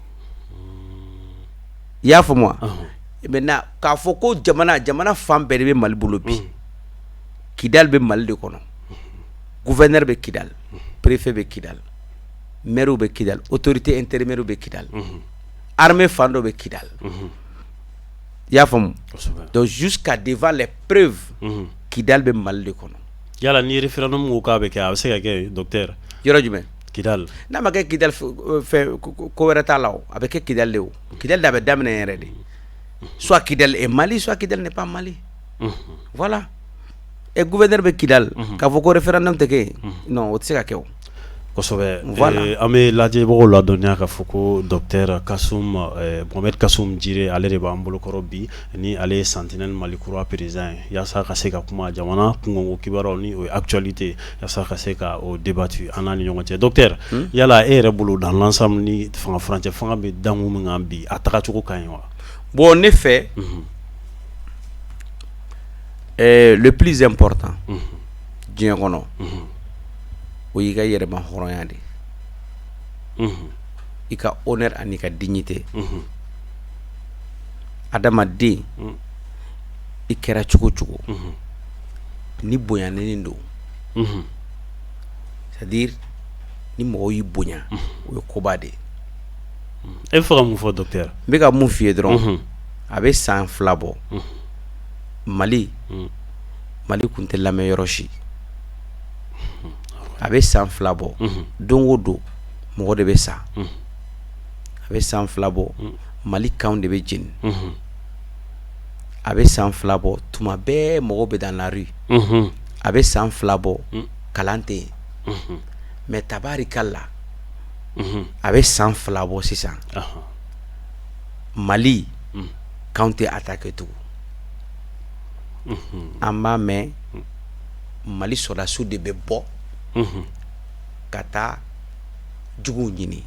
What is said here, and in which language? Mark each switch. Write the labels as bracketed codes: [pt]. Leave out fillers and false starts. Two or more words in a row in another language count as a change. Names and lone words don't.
[bm] i y'a faamu wa maintenant k'a fɔ ko jamana fan bɛɛ de bɛ Mali bolo bi Kidal bɛ Mali de kɔnɔ gouverneur bɛ Kidal préfet bɛ Kidal maire bɛ Kidal [fr] autorité intérimaire [bm] bɛ Kidal armée fan dɔ bɛ Kidal i y'a faamu [fr] donc jusqu'à devant les preuves [bm] Kidal bɛ Mali de kɔnɔ yala ni référendum ko k'a bɛ kɛ a bɛ se ka kɛ docteur yɔrɔ jumɛn Kidal n'a ma kɛ Kidal fɛ ko wɛrɛ t'a la o a bɛ kɛ Kidal de o Kidal de a bɛ daminɛ yɛrɛ de [fr] soit Kidal est Mali soit Kidal n'est pas Mali voilà et gouverneur [bm] bɛ Kidal k'a fɔ ko référendum tɛ kɛ non o tɛ se ka kɛ o kosɛbɛ an bɛ lajɛbagaw ladɔnniya k'a fɔ ko docteur Kasum Mohamed Kasum Jire ale de b'an bolokɔrɔ bi ni ale ye Sentinelle Mali kura président ye yaasa ka se ka kuma jamana kunkanko kibaruyaw ni o ye actualité yaasa ka se ka o débattu an n'a ni ɲɔgɔn cɛ docteur yala e yɛrɛ bolo [fr] dans l'ensemble [bm] ni fanga furancɛ fanga bɛ dangu min kan bi a tagacogo ka ɲi wa bon ne fɛ [fr] le plus important [bm] diɲɛ kɔnɔ o y'i ka yɛrɛma hɔrɔnya de i ka honneur ani ka dignité adamaden i kɛra cogo cogo ni bonyanen don [fr] c'est à dire [bm] ni mɔgɔw y'i bonya o ye koba de e bɛ fɛ ka mun fɔ docteur n bɛ ka mun f'i ye dɔrɔn a bɛ san 2 bɔ Mali kun tɛ lamɛn yɔrɔ si a bɛ san 2 bɔ don o don mɔgɔ de bɛ sa a bɛ san 2 bɔ Mali kanw de bɛ jeni a bɛ san 2 bɔ tuma bɛɛ mɔgɔw bɛ [fr] dans la rue [bm] a bɛ san 2 bɔ kalan tɛ yen mais tabarikala a bɛ san 2 bɔ sisan Mali kanw tɛ attaqué tugun an b'a mɛn Mali sɔrɔdasiw de bɛ bɔ ka taa juguw ɲini